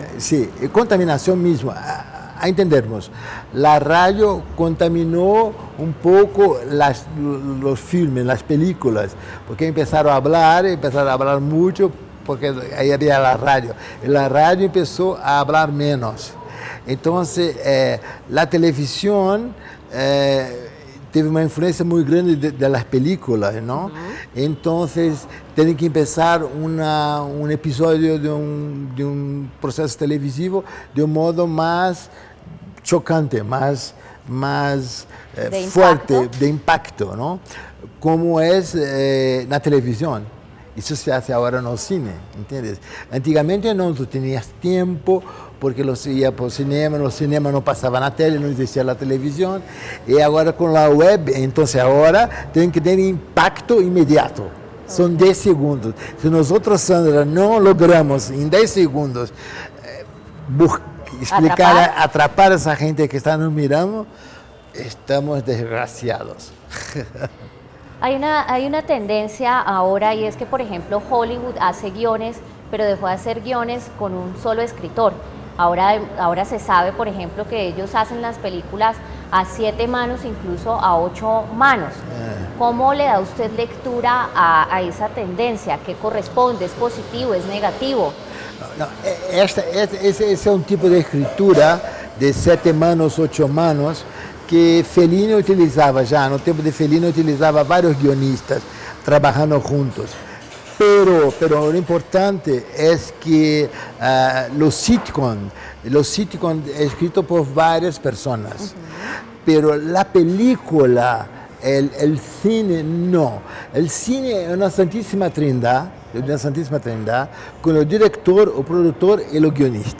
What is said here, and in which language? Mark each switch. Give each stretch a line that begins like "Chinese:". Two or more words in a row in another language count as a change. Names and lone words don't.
Spanish: Sí, contaminación misma. A entendernos, la radio contaminó un poco los filmes, las películas, porque empezaron a hablar mucho, porque ahí había la radio. Y la radio empezó a hablar menos. Entonces, la televisión
Portuguese: teve uma influência muito grande das películas, não? Entonces, tem que começar um episódio de um processo televisivo de modo mais chocante, mais forte, de impacto, não? Como é na televisão. Isso
Spanish: se hace
Portuguese: agora no cine, ¿entiendes? Antigamente não, tu tinhas tempo, porque los ia para o cinema não passava na tele, não existia a televisão, e agora com a web, então agora tem que ter impacto imediato. São 10 segundos. Se nós, Sandra, não logramos em 10 segundos explicar, atrapar essa gente que está nos mirando,
Spanish: estamos desgraciados. Hay una tendencia ahora y es que, por ejemplo, Hollywood hace guiones, pero dejó de hacer guiones con un solo escritor. Ahora se sabe, por ejemplo, que ellos hacen las películas a 7 manos, incluso a 8 manos. ¿Cómo le da usted lectura a esa tendencia? ¿Qué corresponde? ¿Es positivo? ¿Es negativo? No,
Portuguese: esse é um tipo de escritura de 7 manos, 8 manos, que Fellini utilizava já. No tempo de Fellini utilizava vários guionistas trabalhando juntos.
Spanish: Pero lo importante es que los sitcom es escrito por varias personas, pero la película, el cine no. El cine es una santísima trindad con el director, el productor y el guionista.